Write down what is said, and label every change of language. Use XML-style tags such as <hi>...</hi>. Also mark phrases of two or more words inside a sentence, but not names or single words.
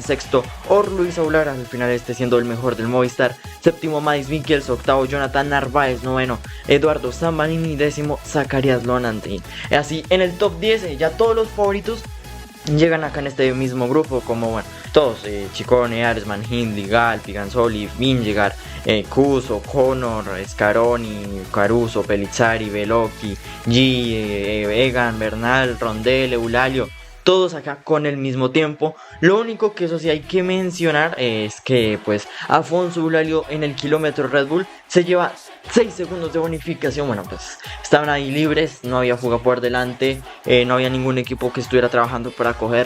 <es>Sexto, Luis Aular, al final siendo el mejor del Movistar. Séptimo, Mads Mikkels. Octavo, Jonathan Narváez. Noveno, Eduardo Zambanini. Décimo, Zacharias Dolan. Así, en el top 10, ya todos los favoritos llegan acá en este mismo grupo, como bueno, todos, Ciccone, Aresman, Hindley, Gal, Piganzoli, Vingegaard, Cuso, Connor, Scaroni, Caruso, Pellizzari, Velocchi, Egan, Bernal, Rondelli, Eulalio. Todos acá con el mismo tiempo. Lo único que eso sí hay que mencionar es que pues Afonso Eulalio en el kilómetro Red Bull se lleva 6 segundos de bonificación. Bueno, pues estaban ahí libres, no había fuga por delante, no había ningún equipo que estuviera trabajando para cogerlos.</es>